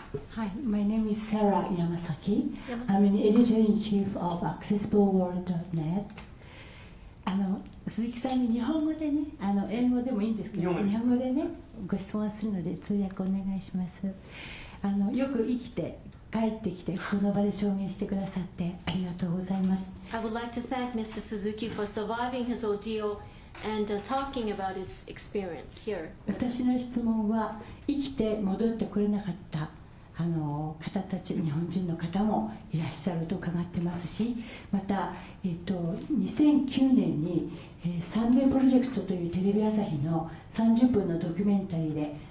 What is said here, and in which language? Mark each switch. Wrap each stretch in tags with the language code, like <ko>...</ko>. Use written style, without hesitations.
<en>Hi, my name is Sarah Yamasaki. I'm an editor-in-chief of accessibleworld.net.</en> <ja>鈴木さんに日本語でね、英語でもいいんですけど、日本語でね、ご質問するので通訳お願いします。よく生きて帰ってきてこの場で証言してくださってありがとうございます。</ja> <en>I would like to thank Mr. Suzuki for surviving his ordeal and talking about his experience here.</en> <ja>私の質問は生きて戻ってこれなかった方たち、日本人の方もいらっしゃると伺ってますし、また、2009年にサンデープロジェクトというテレビ朝日の30分のドキュメンタリーで</ja>